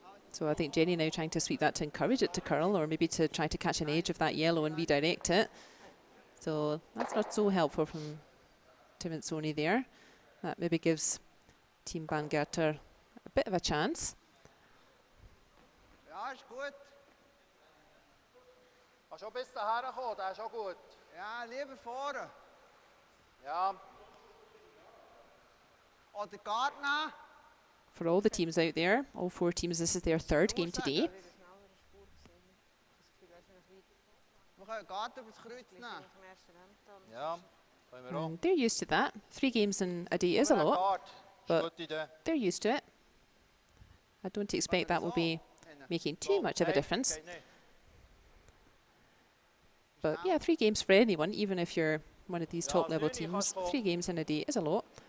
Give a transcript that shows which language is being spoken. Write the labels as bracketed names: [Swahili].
[English] So I think Jenny now trying to sweep that to encourage it to curl, or maybe to try to catch an edge of that yellow and redirect it. So that's not so helpful from Tirinzoni there. That maybe gives Team Bangerter a bit of a chance. [German] Ja, ist gut. Kannst schon bis dahin kommen, das ist auch gut. Ja, lieber vorne. Ja. Oder Gartner. [English] For all the teams out there, all four teams, this is their third game today. [German] Wir können Garten über das Kreuz nehmen. Ja, können wir auch. [English] And they're used to that. 3 games in a day is a lot, but they're used to it. I don't expect that will be making too much of a difference. But yeah, 3 games for anyone, even if you're one of these top level teams, 3 games in a day is a lot.